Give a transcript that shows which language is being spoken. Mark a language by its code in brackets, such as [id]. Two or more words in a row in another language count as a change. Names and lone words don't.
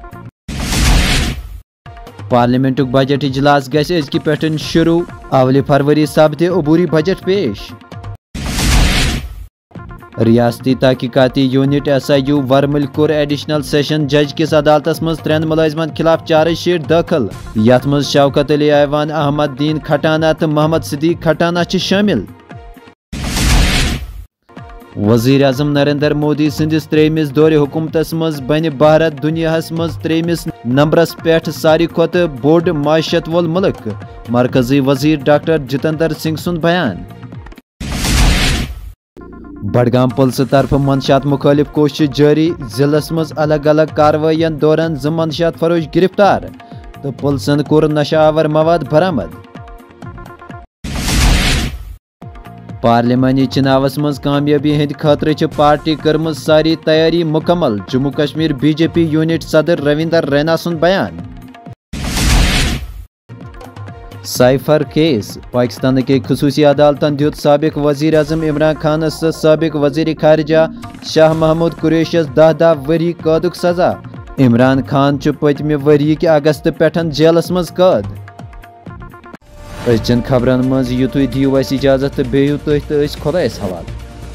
[ks] پارلیمنٹک بجٹ اجلاس گژھِ أزکہِ پٮ۪ٹھ شروع، اول فروری سپدِ عبوری بجٹ پیش۔ ریاستی تحقیقاتی یونٹ ایس آئی یو ورمل کور ایڈیشنل سیشن جج کس عدالتس مز 3 ملازمن خلاف چارج شیٹ داخل، یت مز شوکت علی ایوان، احمد دین کھٹانہ تو محمد صدیق کھٹانہ شامل۔ وزیر اعظم نریندر مودی سندس 3مس دور حکومتس مز بن بھارت دنیاہس مز 3مس نمبرس پہ ساروی کھوت بوڑ معیشت وول ملک، مرکزی وزیر ڈاکٹر جتیندر سنگھ سن بیان۔ بڈگام پولیس طرف منشیات مخالف کوشش جاری، ضلع مز الگ الگ کاروائین دوران 2 منشیات فروش گرفتار تو پولیسن کور نشہ آور مواد برآمد۔ پارلیمانی چناوس مز کامیابی ہند خاطر چھ پارٹی کرمز ساری تیاری مکمل، جموں کشمیر بی جے پی یونٹ صدر رویندر رینا سن بیان۔ سائفر کیس، پاکستان کے خصوصی عدالتن دیت سابق وزیر اعظم عمران خانس تو سابق وزیر خارجہ شاہ محمود قریشس 10 وری قیدک سزا۔ عمران خان چھ پتمہ وری کہ اگست پٮ۪ٹھ جیلس مز قید۔ أزچن خبرن مز یُتُے دِیِو اَسہِ اجازت تو بیٚہِو تُہۍ تہٕ أسۍ خۄدایس حوالہٕ۔